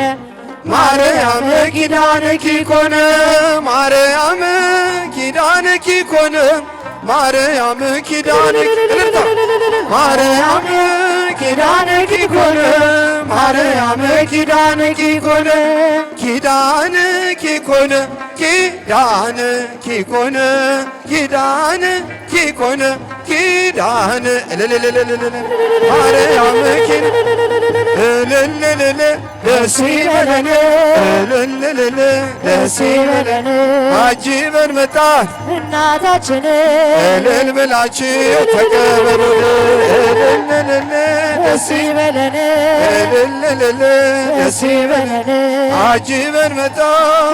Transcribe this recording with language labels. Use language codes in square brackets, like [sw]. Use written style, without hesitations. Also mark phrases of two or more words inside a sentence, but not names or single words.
[gez] ማርያም ኪዳንኪ ኮነ ማርያም ኪዳንኪ ኮነ ማርያም ኪዳንኪ ማርያም ኪዳንኪ ኮነ ማርያም ኪዳንኪ ኮነ ኪዳንኪ ኮነ ኪዳንኪ ኮነ ኪዳንኪ ኮነ ኪዳን [am] ማርያም እልልልል ደስ ይበለን እልልልል ደስ ይበለን አጅበን መጣን እናታችንን እልል ብላችሁ ተቀበሉን። እልልልል ደስ ይበለን እልልልል ደስ ይበለን አጅበን መጣን